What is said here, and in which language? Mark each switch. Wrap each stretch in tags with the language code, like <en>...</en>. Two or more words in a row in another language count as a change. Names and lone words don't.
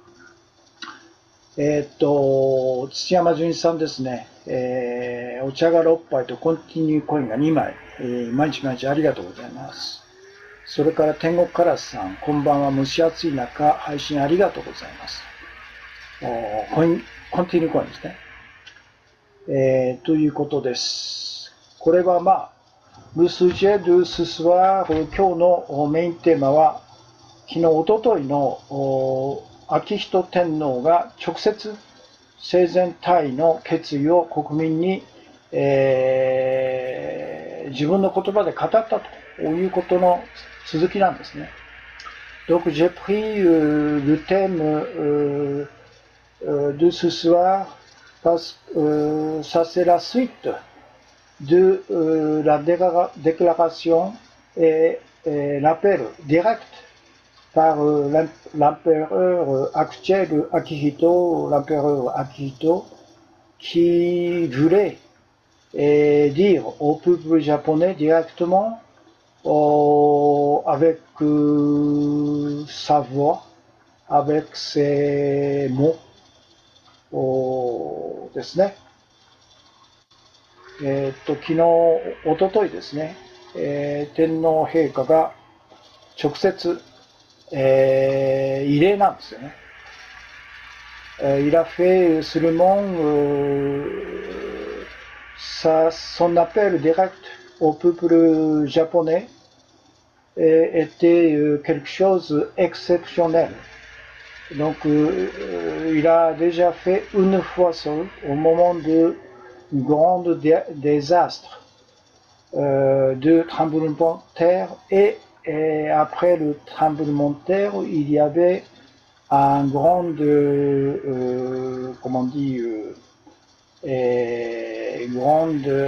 <ja>土山純一さんですね、お茶が6杯とコンティニューコインが2枚、毎日毎日ありがとうございます。それから天国カラスさん、こんばんは。蒸し暑い中、配信ありがとうございます。コンティニューコインですね。ということです。これは</ja> <fr>le sujet de ce soir、</fr> <ja>今日のメインテーマは、昨日、おとといの昭仁天皇が直接生前退位の決意を国民に、自分の言葉で語ったということの続きなんですね。</ja> <fr>Donc j'ai pris le thème de ce soir parce que ça c'est la suite de la déclaration et l'appel direct par l'empereur actuel Akihito, l'empereur Akihito, qui voulait dire au peuple japonais directement avec sa voix, avec ses mots ですね。</fr> <ja>昨日、おとといですね、天皇陛下が直接、異例なんですよね。</ja> <fr>Il a fait seulement son appel direct au peuple japonais était quelque chose d'exceptionnel. Donc il a déjà fait une fois seul au moment de grand désastre de tremblement de terre et après le tremblement de terre il y avait un grand comment on dit grande</fr>